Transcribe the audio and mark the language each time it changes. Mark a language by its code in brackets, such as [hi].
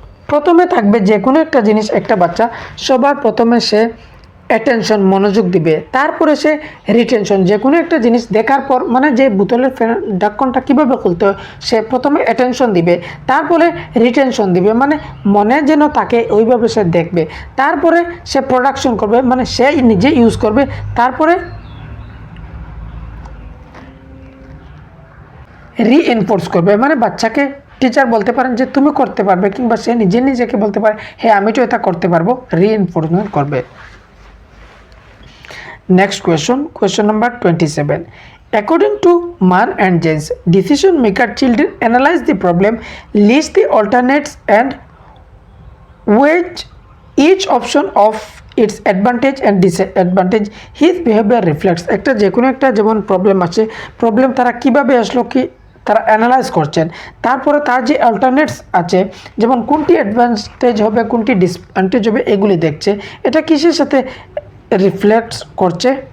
[bn] প্রথমে থাকবে যে কোনো একটা জিনিস, একটা বাচ্চা সবার প্রথমে সে অ্যাটেনশন, মনোযোগ দিবে, তারপরে সে রিটেনশন, যে কোনো একটা জিনিস দেখার পর, মানে যে বোতলের ঢাকনটা কীভাবে খুলতে হয়, সে প্রথমে অ্যাটেনশন দিবে, তারপরে রিটেনশন দিবে, মানে মনে যেন তাকে ওইভাবে সে দেখবে, তারপরে সে প্রোডাকশন করবে, মানে সে নিজে ইউজ করবে, তারপরে রিএনফোর্স করবে, মানে বাচ্চাকে টিচার বলতে পারেন যে তুমি করতে পারবে, কিংবা সে নিজেকে বলতে পারে হ্যাঁ আমি তো এটা করতে পারবো, রিএনফোর্সমেন্ট করবে। Next question number 27। [en] According to Mann and James, decision maker children analyze the problem, list the alternates and weigh each option of its advantage and disadvantage. His behavior reflects, [bn] একটা যে কোনো একটা যেমন প্রবলেম আছে, problem তারা কিভাবে আসলো, কি তারা অ্যানালাইজ করছেন, তারপরে তার যে অল্টারনেটস আছে, যেমন কোনটি অ্যাডভান্টেজ হবে, কোনটি ডিসঅ্যাডভান্টেজ হবে, এগুলি দেখছে। এটা কিসের সাথে রিফ্লেক্ট করছে?